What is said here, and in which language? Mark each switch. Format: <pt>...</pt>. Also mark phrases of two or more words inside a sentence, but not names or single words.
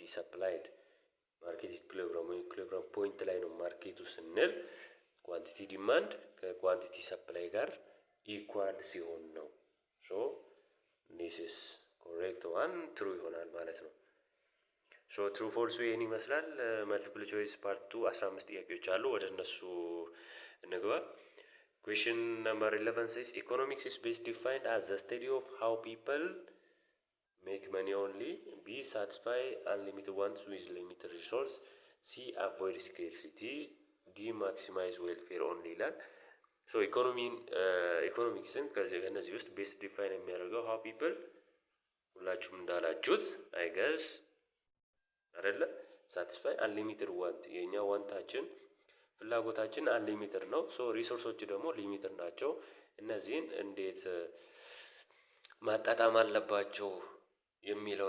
<en>supplied. market equilibrium</en> <am>ወይም</am> <en>equilibrium point</en> <am>ላይ ነው ማርኬቱ ስንል</am> <en>quantity demand ከquantity supply</en> <am>ጋር ኢኳል ሲሆን ነው።</am> <en>so this is correct one true</en> <am>ይሆናል ማለት ነው።</am> <en>so true false</en> <am>ይህን ይመስላል።</am> <en>multiple choice part</en> <am>2 15 ጥያቄዎች አሉ። ወደ እነሱ እንግባ።</am> <en>question number 11 says economics is best defined as the study of how people make money only, B satisfy unlimited wants with limited resource, C avoid scarcity, D maximize welfare only ይላል። so economics</en> <am>ከነዚህ ውስጥ</am> <en>best define የሚያደርገው how people</en> <am>ሁላችሁም እንዳላችሁት አይገስ አይደለ?</am> <en>satisfy unlimited want</en> <am>የኛ ዋንታችን ፍላጎታችን አንሊሚትድ ነው።</am> <en>so resources</en> <am>ደግሞ ሊሚትድ ናቸው። እነዚህን እንዴት ማጣጣም አለባቸው የሚለውን</am>